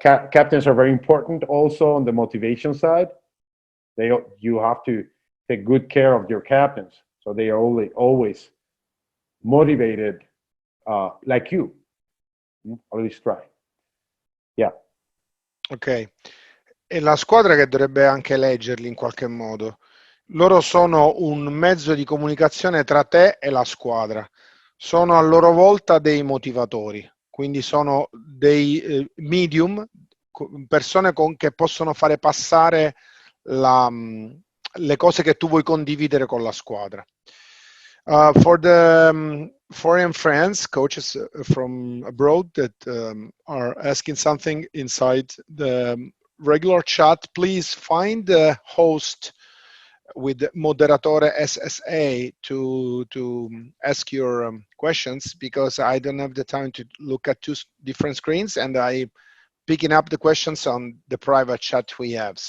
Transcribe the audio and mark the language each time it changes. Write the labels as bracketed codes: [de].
[en] Captains are very important also on the motivation side. You have to take good care of your captains, so they are always motivated like you. Always try. Yeah. Ok. [it] E la squadra che dovrebbe anche leggerli in qualche modo. Loro sono un mezzo di comunicazione tra te e la squadra. Sono a loro volta dei motivatori, quindi sono dei medium, persone che possono fare passare le cose che tu vuoi condividere con la squadra. [en] For the foreign friends, coaches from abroad that are asking something inside the regular chat, please find the host with moderatore SSA to ask your questions, because I don't have the time to look at two different screens, and I picking up the questions on the private chat we have.